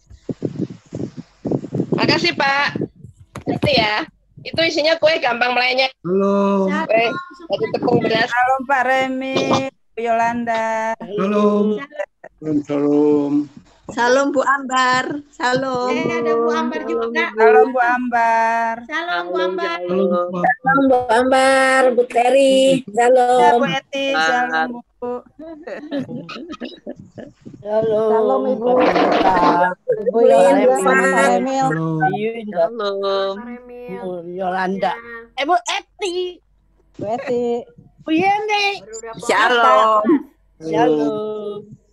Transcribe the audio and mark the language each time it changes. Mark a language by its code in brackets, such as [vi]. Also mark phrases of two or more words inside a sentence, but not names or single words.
[id] Makasih Pak. Itu ya. Itu isinya kue gampang melenyek. Halo. Kue dari tepung beras. Salam Pak Remi, Bu Yolanda. Halo. Salam. Salam Bu Ambar. Salam. Ada Bu Ambar juga. Salam Bu Ambar. Salam Bu Ambar. Halo. Bu Ambar, Bu Teri, Ya, salam. Bu Eti, salam Bu. Halo. Salam Ibu. Ibu Yolanda sama Pak Emil. Halo. Bu Yolanda. Bu Eti. Bu Eti. Bu Yeni. Shalom. Shalom.